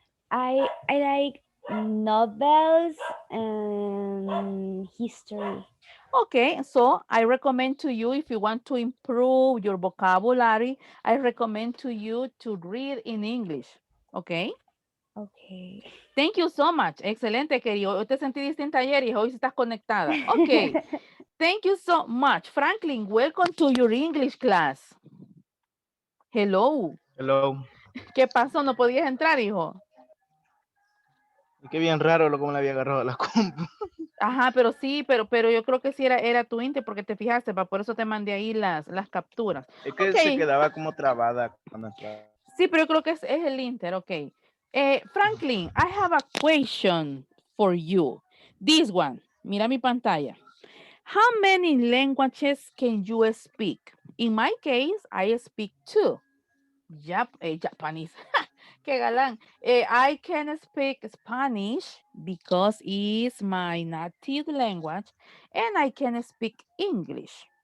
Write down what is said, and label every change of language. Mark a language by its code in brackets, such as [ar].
[en] I like novels and history. Okay, so I recommend to you if you want to improve your vocabulary, I recommend to you to read in English. Okay. Okay. Thank you so much. [es] Excelente, querido. Hoy te sentí distinta ayer y hoy sí estás conectada. [en] Okay. Thank you so much. Franklin, welcome to your English class. Hello. Hello. [es] ¿Qué pasó? ¿No podías entrar, hijo? Y qué bien raro lo como le había agarrado a la compu. Ajá, pero sí, pero yo creo que sí era tu Inter porque te fijaste, por eso te mandé ahí las capturas. Es que se Ok, quedaba como trabada cuando entraba. sí, pero yo creo que es el Inter, ok. [en] Franklin, I have a question for you. This one, [es] mira mi pantalla. [en] How many languages can you speak? In my case, I speak two. Japanese. [es] Qué galán. [en] I can speak Spanish because it's my native language, and I can speak English.